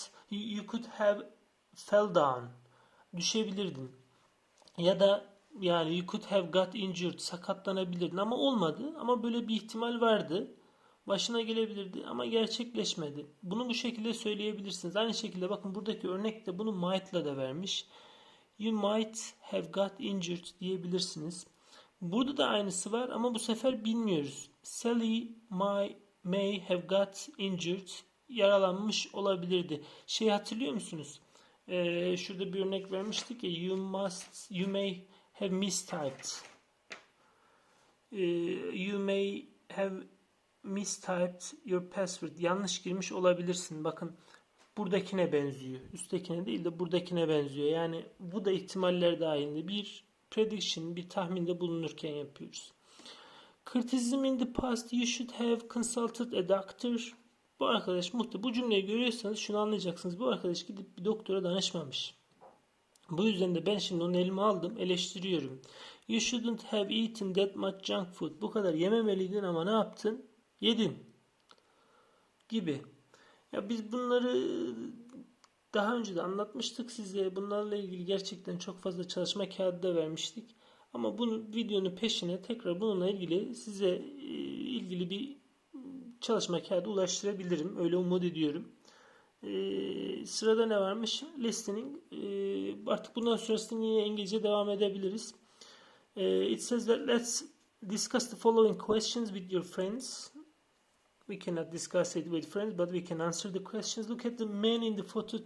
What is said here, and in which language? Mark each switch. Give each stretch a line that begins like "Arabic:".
English: You could have fell down.
Turkish: Düşebilirdin. Ya da yani
English: you could have got injured.
Turkish: Sakatlanabilirdin ama olmadı. Ama böyle bir ihtimal vardı. Başına gelebilirdi ama gerçekleşmedi. Bunu bu şekilde söyleyebilirsiniz. Aynı şekilde bakın buradaki örnekte bunu might'la da vermiş.
English: You might have got injured
Turkish: diyebilirsiniz. Burada da aynısı var ama bu sefer bilmiyoruz.
English: Sally may have got injured.
Turkish: Yaralanmış olabilirdi. Hatırlıyor musunuz? Şurada bir örnek vermiştik ya.
English: You may have mistyped. You may have mistyped your password.
Turkish: Yanlış girmiş olabilirsin. Bakın buradakine benziyor. Üsttekine değil de buradakine benziyor. Yani bu da ihtimaller dahilinde bir prediction, bir tahminde bulunurken yapıyoruz.
English: Criticism in the past. You should have consulted a doctor.
Turkish: Bu arkadaş bu cümleyi görüyorsanız şunu anlayacaksınız. Bu arkadaş gidip bir doktora danışmamış. Bu yüzden de ben şimdi onu elime aldım, eleştiriyorum.
English: You shouldn't have eaten that much junk food.
Turkish: Bu kadar yememeliydin ama ne yaptın? Yedin. Gibi. Ya biz bunları Daha önce de anlatmıştık size. Bunlarla ilgili gerçekten çok fazla çalışma kağıdı da vermiştik. Ama bunu videonun peşine tekrar bununla ilgili size ilgili bir çalışma kağıdı ulaştırabilirim. Öyle umut ediyorum. Sırada ne varmış? Listening. Artık bundan sonrasında yine İngilizce devam edebiliriz.
English: It says that let's discuss the following questions with your friends. We cannot discuss it with friends, but we can answer the questions. Look at the man in the photo.